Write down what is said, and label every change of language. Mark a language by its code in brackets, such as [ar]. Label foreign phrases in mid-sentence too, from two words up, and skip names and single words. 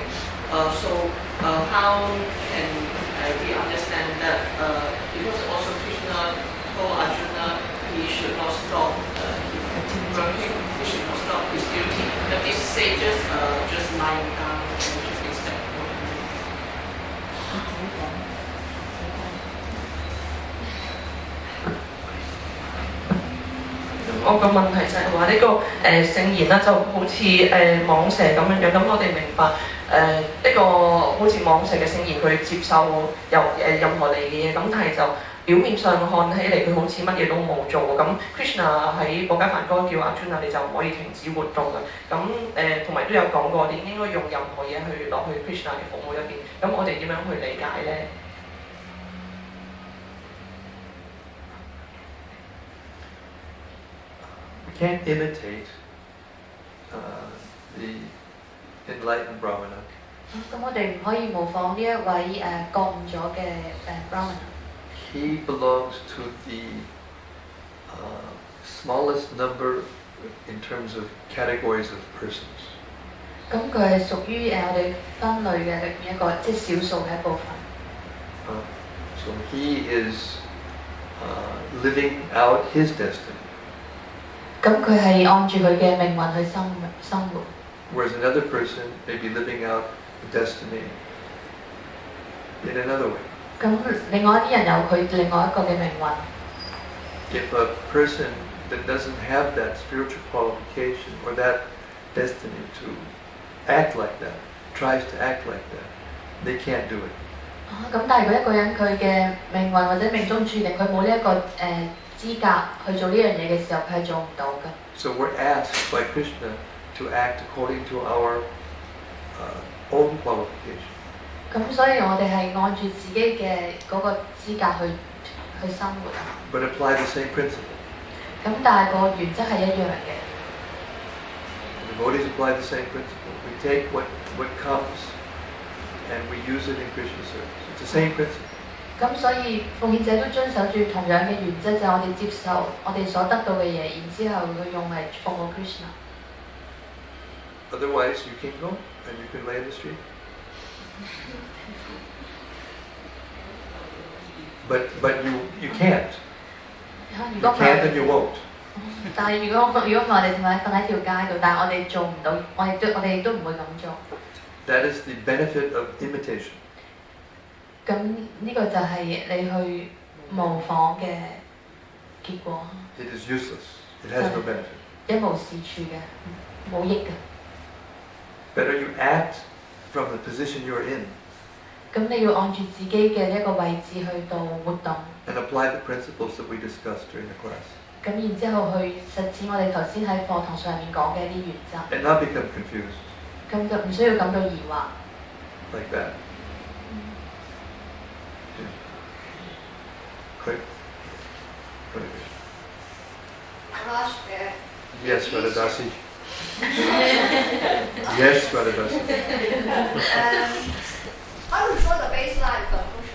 [en] How can we understand that? Because also Krishna told Arjuna he should not stop working, he should not stop his duty. But these sages just lying down and just accept whatever. [yue] 我個問題就係話呢個聖言啦，就好似蟒蛇咁樣樣。咁我哋明白呢個好似蟒蛇嘅聖言，佢接受任何嚟嘅嘢，咁但係就表面上看起嚟佢好似乜嘢都冇做。咁 Krishna 喺寶嘉梵歌叫阿 Arjuna 你就唔可以停止活動嘅。咁同埋都有講過，你應該用任何嘢去落去 Krishna 嘅服務入邊。咁我哋點樣去理解咧？ [en] We can't imitate the enlightened Brahmana. [yue] 咁我哋唔可以模仿呢一位覺悟咗嘅Brahmana. [en] he belongs to the smallest number in terms of categories of persons. [yue] 咁佢係屬於我哋分類嘅裏面一個即係少數嘅一部分。 [en] So he is living out his destiny. [yue] 咁佢係按住佢嘅命運去生活。 [en] Whereas another person may be living out the destiny in another way. [yue] 咁另外一啲人有佢另外一個嘅命運。 [en] If a person that doesn't have that spiritual qualification or that destiny to act like that, tries to act like that, they can't do it. [yue] 咁但係如果一個人佢嘅命運或者命中注定佢冇呢一個資格去做呢樣嘢嘅時候，佢係做唔到嘅。 [en] So we're asked by Krishna to act according to our own qualification. [yue] 咁所以我哋係按住自己嘅嗰個資格去生活。 [en] But apply the same principle. [yue] 咁但係個原則係一樣嘅。 [en] Devotees apply the same principle. We take what comes and we use it in Krishna service. It's the same principle. [yue] 咁所以奉獻者都遵守住同樣嘅原則，就係我哋接受我哋所得到嘅嘢，然之後去用嚟服務 Krishna。 [en] Otherwise, you can go and you can lay in the street. But you can't. You can't and you won't. [yue] 但係如果我哋淨係瞓喺條街度，但係我哋做唔到，我哋都唔會咁做。 [en] That is the benefit of imitation. [yue] 咁呢個就係你去模仿嘅結果。 [en] It is useless. It has no benefit. [yue] 一無是處嘅，冇益嘅。 [en] Better you act from the position you're in. [yue] 咁你要按住自己嘅一個位置去到活動。 [en] And apply the principles that we discussed during the class. [yue] 咁然之後去實踐我哋頭先喺課堂上面講嘅一啲原則。 [en] And not become confused. [yue] 咁就唔需要感到疑惑。 [en] Like that. Quick. Yes, Radhadasi. Yes, Radhadasi. How to draw the baseline conclusion?